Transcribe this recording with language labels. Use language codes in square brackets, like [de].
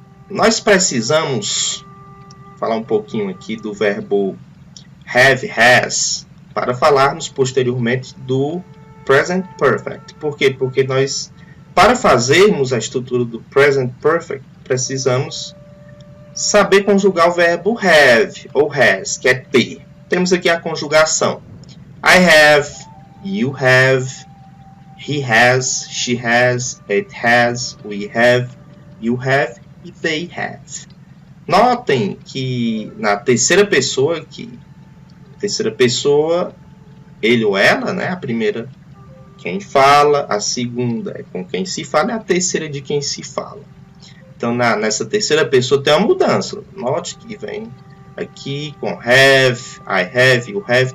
[pt] Nós precisamos falar um pouquinho aqui do verbo have, has, para falarmos posteriormente do present perfect. Por quê? Porque nós, para fazermos a estrutura do present perfect, precisamos saber conjugar o verbo have ou has, que é ter. Temos aqui a conjugação. [en] I have, you have, he has, she has, it has, we have, you have e they have. [pt] Notem que na terceira pessoa aqui, terceira pessoa, ele ou ela, né? A primeira quem fala, a segunda é com quem se fala e a terceira de quem se fala. Então, nessa terceira pessoa tem uma mudança. Note que vem aqui com have, [en] I have, you have.